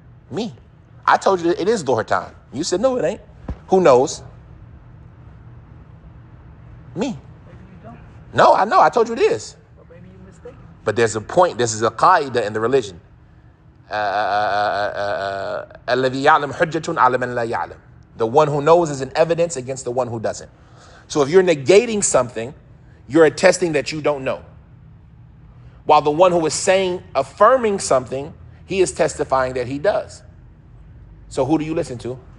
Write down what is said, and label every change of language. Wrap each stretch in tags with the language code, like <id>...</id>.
<en>Me. I told you it is Dhuhr time. You said, no, it ain't. Who knows? Me. Maybe you don't. No, I know. I told you it is. But maybe you're mistaken. But there's a point. This is a qaida in the religion.</en> <ar>الذي يعلم حجة على من لا يعلم.</ar> <en>The one who knows is an evidence against the one who doesn't. So if you're negating something, you're attesting that you don't know. While the one who is saying, affirming something, he is testifying that he does. So who do you listen to?</en>